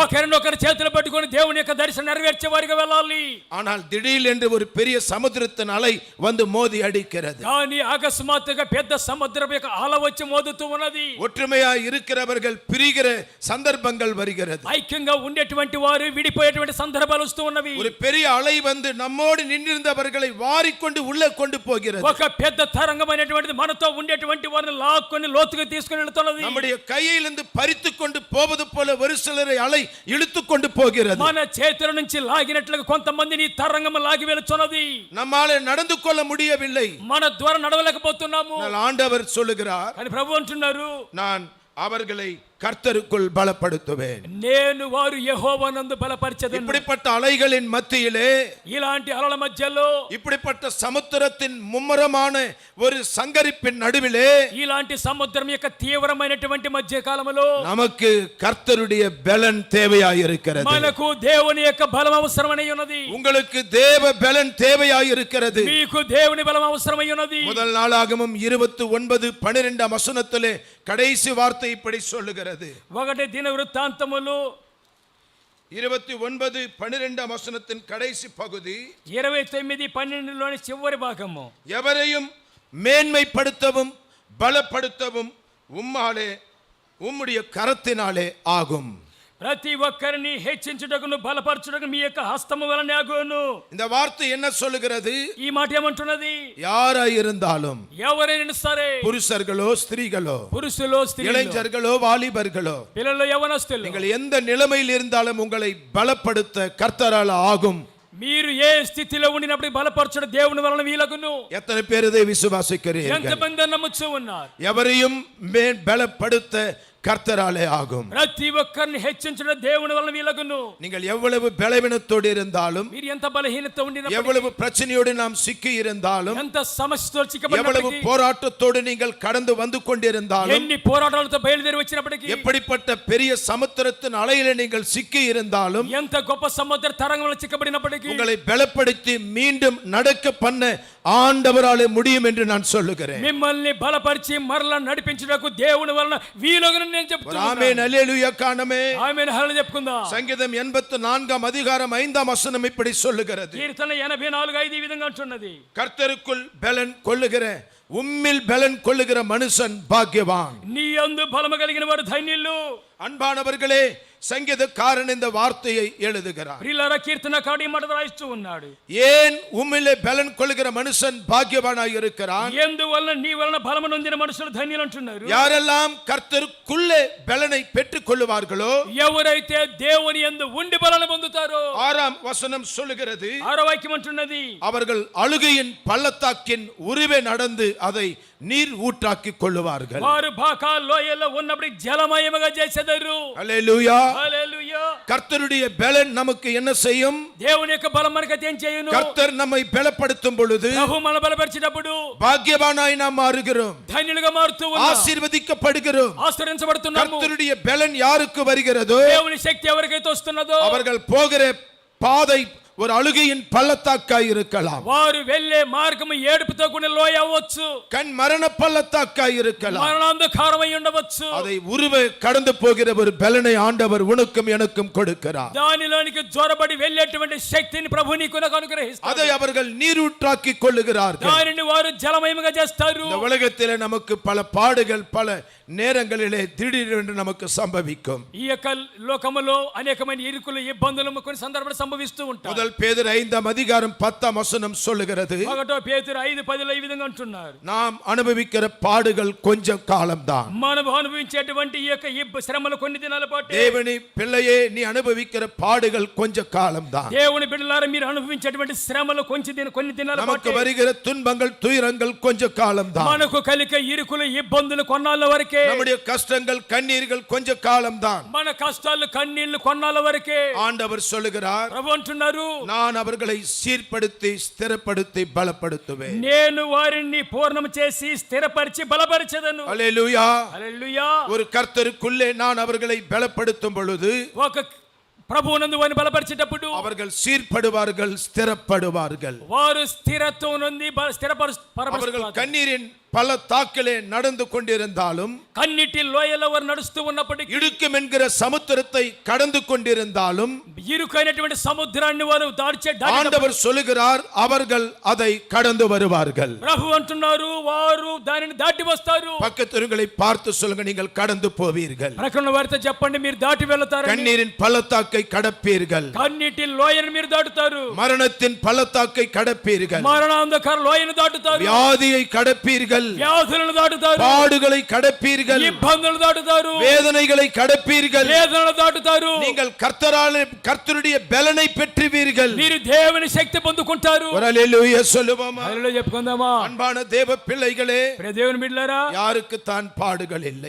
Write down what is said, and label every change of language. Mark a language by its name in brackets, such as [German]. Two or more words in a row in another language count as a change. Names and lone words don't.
[Telugu] ఒకరినొకరు చేతులు పట్టుకొని దేవుని యొక్క దర్శనం నెరవేర్చే వారిగా వెళ్ళాలి. [Tamil] ஆனால் திடீர் என்று ஒரு பெரிய சமுத்திரத்தின் அலை வந்து மோதி அடிக்கிறது. [Telugu] కానీ అకస్మాత్తుగా పెద్ద సముద్రం యొక్క అల వచ్చి మోదుతూ ఉన్నది. [Tamil] ஒற்றுமையாய் இருக்கிறவர்கள் பிரிகிற சந்தர்ப்பங்கள் வருகிறது. [Telugu] ఐక్యంగా ఉండేటువంటి వారు విడిపోయేటువంటి సందర్భాలు వస్తూ ఉన్నవి. [Tamil] ஒரு பெரிய அலை வந்து நம்மோடு நின்றிருந்தவர்களை வாரிக்கொண்டு உள்ளே கொண்டு போகிறது. [Telugu] ఒక పెద్ద తరంగమైనటువంటిది మనతో ఉండేటువంటి వారిని లాక్కొని లోతుగా తీసుకొని వెళ్తున్నది. [Tamil] நம்முடைய கையிலிருந்து பறித்து கொண்டு போவது போல ஒரு சிலரை அலை இழுத்து கொண்டு போகிறது. [Telugu] మన చేతుల నుంచి లాగినట్లుగా కొంతమందిని తరంగం లాగి వెళ్తున్నది. [Tamil] நம்மாலே நடந்து கொள்ள முடியவில்லை. [Telugu] మన ద్వారా నడవలేకపోతున్నాము. [Tamil] ஆனால் ஆண்டவர் சொல்லுகிறார், [Telugu] కానీ ప్రభు అంటున్నారు, [Tamil] நான் அவர்களை கர்த்தருக்குள் பலப்படுத்துவேன். [Telugu] నేను వారు యెహోవానందు బలపరచెదను. [Tamil] இப்படிப்பட்ட அலைகளின் மத்தியிலே, [Telugu] ఇలాంటి అలల మధ్యలో, [Tamil] இப்படிப்பட்ட சமுத்திரத்தின் மும்முரமான ஒரு சங்கரிப்பின் நடுவிலே, [Telugu] ఇలాంటి సముద్రం యొక్క తీవ్రమైనటువంటి మధ్య కాలంలో [Tamil] நமக்கு கர்த்தருடைய பலன் தேவையாயிருக்கிறது. [Telugu] మనకు దేవుని యొక్క బలం అవసరమై ఉన్నది. [Tamil] உங்களுக்கு தேவ பலன் தேவையாயிருக்கிறது. [Telugu] మీకు దేవుని బలం అవసరమై ఉన్నది. [Tamil] முதல் நாளாகமம் 29:12 வசனத்திலே கடைசி வார்த்தை இப்படி சொல்லுகிறது. [Telugu] ఒకటి దిన వృత్తాంతములు [Tamil] 29:12 வசனத்தின் கடைசி பகுதி, [Telugu] 29:12లోని చివరి భాగము, [Tamil] எவரையும் மேன்மைப்படுத்தவும் பலப்படுத்தவும் உம்மாலே உம்முடைய கரத்தினாலே ஆகும். [Telugu] ప్రతి ఒక్కరిని హెచ్చించుటకును బలపరచుటకు మీ యొక్క హస్తము వలన ఆగును. [Tamil] இந்த வார்த்தை என்ன சொல்லுகிறது? [Telugu] ఈ మాట ఏమంటున్నది? [Tamil] யாராய் இருந்தாலும், [Telugu] ఎవరైనా సరే, [Tamil] புருஷர்களோ ஸ்திரீகளோ, [Telugu] పురుషులు స్త్రీలు, [Tamil] இளைஞர்களோ வாலிபர்களோ, [Telugu] పిల్లలు యవనస్తులు, [Tamil] நீங்கள் எந்த நிலைமையில் இருந்தாலும் உங்களை பலப்படுத்த கர்த்தரால் ஆகும். [Telugu] మీరు ఏ స్థితిలో ఉండినప్పుడు బలపరచడం దేవుని వలన వీలగును. [Tamil] எத்தனை பேர் இதை விசுவாசிக்கிறீர்கள்? [Telugu] ఎంతమంది నమ్ముచూ ఉన్నారు? [Tamil] எவரையும் பலப்படுத்த கர்த்தராலே ஆகும். [Telugu] ప్రతి ఒక్కరిని హెచ్చించడం దేవుని వలన వీలగును. [Tamil] நீங்கள் எவ்வளவு பலவீனத்தோடு இருந்தாலும், [Telugu] మీరు ఎంత బలహీనత ఉండినప్పుడు, [Tamil] எவ்வளவு பிரச்சனையோடு நாம் சிக்கி இருந்தாலும், [Telugu] ఎంత సమస్యతో [Tamil] எவ்வளவு [Telugu] చిక్కబడినప్పటికీ, [Tamil] போராட்டத்தோடு நீங்கள் கடந்து வந்து கொண்டிருந்தாலும், [Telugu] ఎన్ని పోరాటాలతో బయలుదేరి వచ్చినప్పటికీ, [Tamil] எப்படிப்பட்ட பெரிய சமுத்திரத்தின் அலையில நீங்கள் சிக்கி இருந்தாலும், [Telugu] ఎంత గొప్ప సముద్ర తరంగంలో చిక్కబడినప్పటికీ, [Tamil] உங்களை பலப்படுத்தி மீண்டும் நடக்க பண்ண ஆண்டவராலே முடியும் என்று நான் சொல்லுகிறேன். [Telugu] మిమ్మల్ని బలపరిచి మరలా నడిపించుటకు దేవుని వలన వీలగును నేను చెప్తున్నాను. [Tamil] ஆமென், அல்லேலூயா காணமே. [Telugu] ఆమేన్, హల్లెలూయా చెప్పుకుందాం. [Tamil] சங்கீதம் 84:5 இப்படி சொல்லுகிறது. [Telugu] కీర్తన 84:5 ఈ విధంగా అంటున్నది, [Tamil] கர்த்தருக்குள் பலன் கொள்ளுகிற, உம்மில் பலன் கொள்ளுகிற மனுஷன் பாக்கியவான். [Telugu] నీ యందు బలము కలిగిన వారు ధన్యులు. [Tamil] அன்பானவர்களே, சங்கீதக்காரன் இந்த வார்த்தையை எழுதுகிறார். [Telugu] ప్రియులారా, కీర్తనకారుడు ఈ మాట రాయిస్తూ ఉన్నాడు. [Tamil] ஏன் உம்மிலே பலன் கொள்ளுகிற மனுஷன் பாக்கியவானாய் இருக்கிறான்? [Telugu] ఎందువలన నీ వలన బలము నొందిన మనుషులు ధన్యులు అంటున్నారు. [Tamil] யாரெல்லாம் கர்த்தருக்குள்ளே பலனை பெற்றுக் கொள்ளுவார்களோ, [Telugu] ఎవరైతే దేవుని యందు ఉండి బలము పొందుతారో, [Tamil] 6ஆம் வசனம் சொல்லுகிறது, [Telugu] 6వ వాక్యం అంటున్నది, [Tamil] அவர்கள் அழுகையின் பள்ளத்தாக்கின் உருவே நடந்து அதை நீர் ஊற்றாக்கி கொள்ளுவார்கள். [Telugu] వారు బాకా లోయలో ఉన్నప్పుడు జలమయముగా చేసేదారు. [Tamil] அல்லேலூயா. [Telugu] హల్లెలూయా. [Tamil] கர்த்தருடைய பலன் நமக்கு என்ன செய்யும்? [Telugu] దేవుని యొక్క బలం మనకైతే ఏం చేయును? [Tamil] கர்த்தர் நம்மை பலப்படுத்தும் பொழுது [Telugu] ప్రభు మన బలపరిచినప్పుడు [Tamil] பாக்கியவானாய் நாம் மாறுகிறோம், [Telugu] ధన్యులుగా మారుతూ ఉన్నాం, [Tamil] ஆசீர்வதிக்கப்படுகிறோம். [Telugu] ఆశ్రయించబడుతున్నాము. [Tamil] கர்த்தருடைய பலன் யாருக்கு வருகிறதோ, [Telugu] దేవుని శక్తి ఎవరికైతే వస్తున్నదో [Tamil] அவர்கள் போகிற பாதை ஒரு அழுகையின் பள்ளத்தாக்காய் இருக்கலாம். [Telugu] వారు వెళ్ళే మార్గము ఏడుపుతో కూడిన లోయ అవ్వచ్చు. [Tamil] கண் மரண பள்ளத்தாக்காய் இருக்கலாம். [Telugu] మరణాంధకారమై ఉండవచ్చు. [Tamil] அதை உருவ கடந்து போகிற ஒரு பலனை ஆண்டவர் உனக்கும் எனக்கும் கொடுக்கிறார். [Telugu] దానిలోనికి జొరబడి వెళ్ళేటువంటి శక్తిని ప్రభువు నీకు నాకు అనుగ్రహిస్తాడు. [Tamil] அதை அவர்கள் நீரூற்றாக்கி கொள்ளுகிறார்கள். [Telugu] దానిని వారు జలమయముగా చేస్తారు. [Tamil] இந்த உலகத்திலே நமக்கு பல பாடுகள் பல நேரங்களிலே திடீரென்று நமக்கு சம்பவிக்கும். [Telugu] ఈ యొక్క లోకములో అనేకమైన ఇరుకులు ఇబ్బందులు కొన్ని సందర్భాలు సంభవిస్తూ ఉంటాయి. [Tamil] முதல் பேதுரு 5ஆம் அதிகாரம் 10ஆம் வசனம் சொல்லுகிறது, [Telugu] ఒకటో పేతురు 5:10 ఈ విధంగా అంటున్నారు, [Tamil] நாம் அனுபவிக்கிற பாடுகள் கொஞ்சம் காலம்தான். [Telugu] మనం అనుభవించేటువంటి ఈ యొక్క శ్రమలు కొన్ని దినాల పాటు. [Tamil] தேவனி பிள்ளையே, நீ அனுபவிக்கிற பாடுகள் கொஞ்ச காலம்தான். [Telugu] దేవుని బిడ్డలారా, మీరు అనుభవించేటువంటి శ్రమలు కొన్ని దినాల [Tamil] நமக்கு [Telugu] పాటు. [Tamil] வருகிற துன்பங்கள் துயரங்கள் கொஞ்ச காலம்தான். [Telugu] మనకు కలిగే ఇరుకులు ఇబ్బందులు కొన్నాళ్ళ వరకే. [Tamil] நம்முடைய கஷ்டங்கள் கண்ணீர்கள் கொஞ்ச காலம்தான். [Telugu] మన కష్టాలు కన్నీళ్లు కొన్నాళ్ళ వరకే. [Tamil] ஆண்டவர் சொல்லுகிறார், [Telugu] ప్రభు అంటున్నారు, [Tamil] நான் அவர்களை சீர்படுத்தி ஸ்திரப்படுத்தி பலப்படுத்துவேன். [Telugu] నేను వారిని పూర్ణం చేసి స్థిరపరిచి బలపరిచెదను. [Tamil] அல்லேலூயா. [Telugu] హల్లెలూయా. [Tamil] ஒரு கர்த்தருக்குள்ளே நான் அவர்களை பலப்படுத்தும் பொழுது [Telugu] ఒక ప్రభువునందు వారిని బలపరిచేటప్పుడు [Tamil] அவர்கள் சீர்படுவார்கள், ஸ்திரப்படுவார்கள். [Telugu] వారు స్థిరత్వం నుండి [Tamil] அவர்கள் கண்ணீரின் பல தாக்கிலே நடந்து கொண்டிருந்தாலும், [Telugu] కన్నిటి లోయలో వారు నడుస్తూ ఉన్నప్పటికీ, [Tamil] இடுக்கும் என்கிற சமுத்திரத்தை கடந்து கொண்டிருந்தாலும், [Telugu] ఇరుకైనటువంటి సముద్రాన్ని వారు [Tamil] ஆண்டவர் சொல்லுகிறார், அவர்கள் அதை கடந்து வருவார்கள். [Telugu] ప్రభు అంటున్నారు, వారు దానిని దాటి వస్తారు. [Tamil] பக்கத்திருங்களை பார்த்து சொல்லுங்க, நீங்கள் கடந்து போவீர்கள். [Telugu] ప్రక్కన వారితో చెప్పండి, మీరు దాటి వెళ్తారు. [Tamil] கண்ணீரின் பள்ளத்தாக்கை கடப்பீர்கள். [Telugu] కన్నిటి లోయను మీరు దాటుతారు. [Tamil] மரணத்தின் பள்ளத்தாக்கை கடப்பீர்கள். [Telugu] మరణాంధకార లోయను దాటుతారు. [Tamil] வியாதியை கடப்பீர்கள். [Telugu] వ్యాధులను దాటుతారు. [Tamil] பாடுகளை கடப்பீர்கள். [Telugu] ఇబ్బందులు దాటుతారు. [Tamil] வேதனைகளை கடப்பீர்கள். [Telugu] వేదనలు దాటుతారు. [Tamil] நீங்கள் கர்த்தருடைய பலனை பெற்றுவீர்கள். [Telugu] మీరు దేవుని శక్తి పొందుకుంటారు. [Tamil] ஹல்லேலூயா சொல்லுவோமா? [Telugu] హల్లెలూయా చెప్పుకుందామా? [Tamil] அன்பான தேவ பிள்ளைகளே, [Telugu] ప్రియ దేవుని బిడ్డలారా, [Tamil] யாருக்கு தான் பாடுகள் இல்லை,